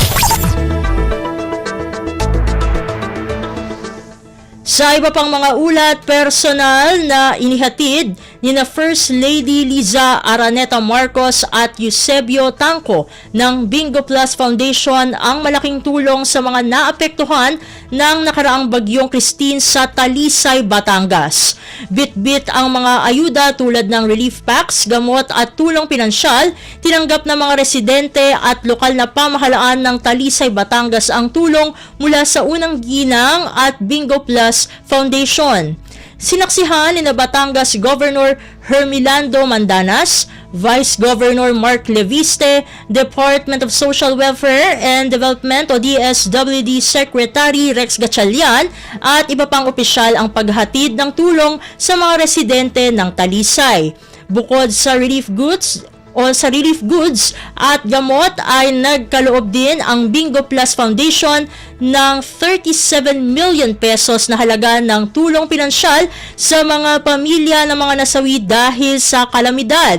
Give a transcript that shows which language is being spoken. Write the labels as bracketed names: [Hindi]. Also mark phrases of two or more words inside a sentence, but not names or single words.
[Filipino] Sa iba pang mga ulat, personal na inihatid ni na First Lady Liza Araneta Marcos at Eusebio Tangco ng Bingo Plus Foundation ang malaking tulong sa mga naapektuhan ng nakaraang bagyong Christine sa Talisay, Batangas. Bit-bit ang mga ayuda tulad ng [English] relief packs, [Filipino] gamot at tulong pinansyal. Tinanggap ng mga residente at lokal na pamahalaan ng Talisay, Batangas ang tulong mula sa Unang Ginang at Bingo Plus Foundation. Sinaksihan ni Batangas Governor Hermilando Mandanas, Vice Governor Mark Leviste, Department of Social Welfare and Development o DSWD Secretary Rex Gatchalian at iba pang opisyal ang paghatid ng tulong sa mga residente ng Talisay. Bukod sa [English] relief goods [Filipino] at gamot ay nagkaloob din ang Bingo Plus Foundation ng 37 million pesos na halaga ng tulong pinansyal sa mga pamilya ng mga nasawi dahil sa kalamidad.